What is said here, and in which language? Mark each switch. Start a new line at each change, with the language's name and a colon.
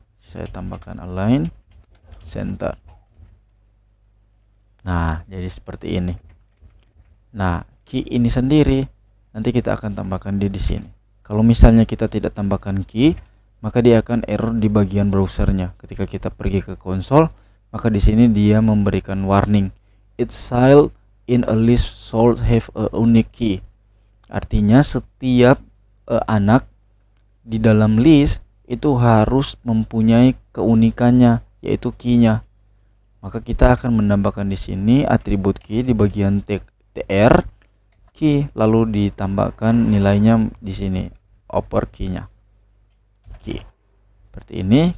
Indonesian: Saya tambahkan align center. Nah, jadi seperti ini. Nah, key ini sendiri nanti kita akan tambahkan di sini. Kalau misalnya kita tidak tambahkan key, maka dia akan error di bagian browsernya. Ketika kita pergi ke konsol, maka di sini dia memberikan warning.
English: Each cell in a list should have a unique key.
Indonesian: Artinya setiap anak di dalam list itu harus mempunyai keunikannya, yaitu key-nya. Maka kita akan menambahkan di sini atribut key di bagian tr key, lalu ditambahkan nilainya di sini upper key-nya. Key. Seperti ini.